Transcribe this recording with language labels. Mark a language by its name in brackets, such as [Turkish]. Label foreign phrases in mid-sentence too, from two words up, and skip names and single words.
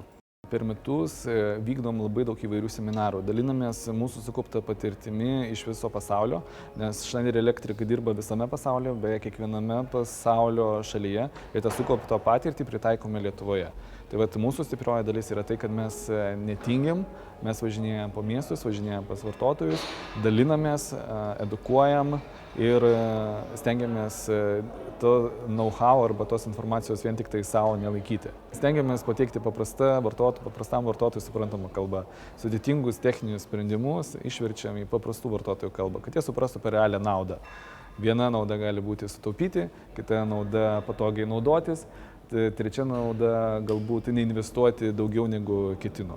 [Lithuanian] Per metus vykdom labai daug įvairių seminarų, dalinamės mūsų sukauptą patirtimi iš viso pasaulio, nes Schneider Electric dirba visame pasaulyje, beje kiekviename pasaulio šalyje ir tą sukauptą patirtį pritaikome Lietuvoje. Tai vat, mūsų stiprioji dalis yra tai, kad mes netingim, mes važinėjam po miestus, važinėjam pas vartotojus, dalinamės, edukuojam ir stengiamės to know-how arba tos informacijos vien tik tai savo nelaikyti. Stengiamės pateikti paprastam vartotojui suprantamą kalbą. Sudėtingus techninius sprendimus išverčiam į paprastų vartotojų kalbą, kad jie suprastų per realią naudą. Viena nauda gali būti sutaupyti, kita nauda patogiai naudotis, trečia nauda galbūt neinvestuoti daugiau negu ketino.